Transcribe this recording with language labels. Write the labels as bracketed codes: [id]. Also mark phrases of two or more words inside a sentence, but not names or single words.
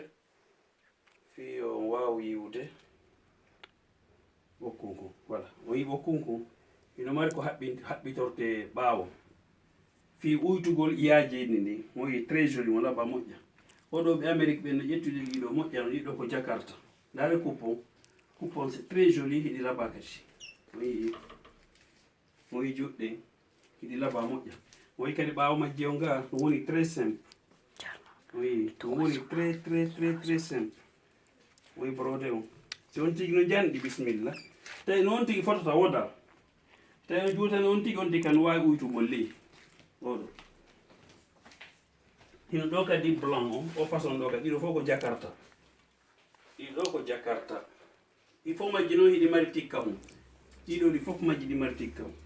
[ff] Fi on waw yiwde ɓokkungu. Voilà. O yi ɓokkungu. Hino mari ko haɓɓitorte ɓaawo. Fi uytugol iyajeji ndi. Mo yi [fr] très joli [ff] mo laba moƴƴa. Oɗo ɓe Amérique ɓe no ƴettude ɗiɗo moƴƴa no ɗiɗo ko Jakarta. Ndare coupon. [fr] Coupon c'est très joli [ff] hiɗi laba kadi. Mo yi juɗɗe hiɗi laba moƴƴa. Mo yi kadi ɓaawo majji on ga no woni [fr] très simple. Oui, [ff] no woni [fr] très simple. [ff] Oui, brode on. Si on tigi no janɗi bismillah. Tawi noon tigi fotota wodal. Tawi on juutani on tigi kan wawi uytugol ley. Oɗo. Hino ɗo kadi blanc on. O façon ɗo kadi ɗiɗo fof ko Jakarta. Ɗiɗo ko Jakarta. Ɗi fof majji noon hiɗi mari tikka mum. Ɗiɗo ɗi fof majji ɗi mari tikka mum.